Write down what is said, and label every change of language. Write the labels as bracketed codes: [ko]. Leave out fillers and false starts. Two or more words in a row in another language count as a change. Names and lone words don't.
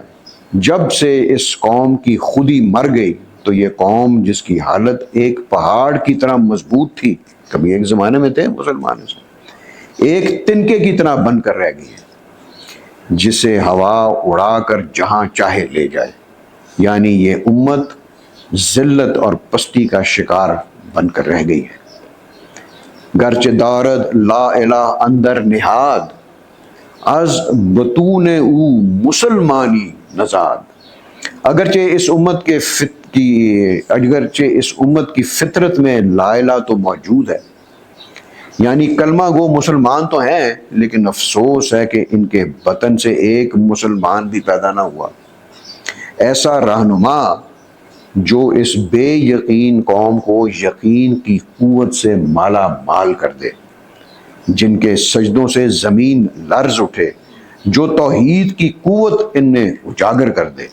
[ur] جب سے اس قوم کی خودی مر گئی تو یہ قوم جس کی حالت ایک پہاڑ کی طرح مضبوط تھی، کبھی ایک زمانے میں تھے مسلمان، ایک تنکے کی طرح بن کر رہ گئی ہے جسے ہوا اڑا کر جہاں چاہے لے جائے. یعنی یہ امت ذلت اور پستی کا شکار بن کر رہ گئی ہے. [fa] گرچہ دارد لا الہ اندر نہاد، از بطون او مسلمانی نژاد. [ur] اگرچہ اس امت کی فطرت میں [ar] لا الہ [ur] تو موجود ہے، یعنی کلمہ گو مسلمان تو ہیں، لیکن افسوس ہے کہ ان کے بطن سے ایک مسلمان بھی پیدا نہ ہوا. ایسا رہنما جو اس بے یقین قوم کو یقین کی قوت سے مالا مال کر دے، جن کے سجدوں سے زمین لرز اٹھے، جو توحید کی قوت ان میں اجاگر کر دے.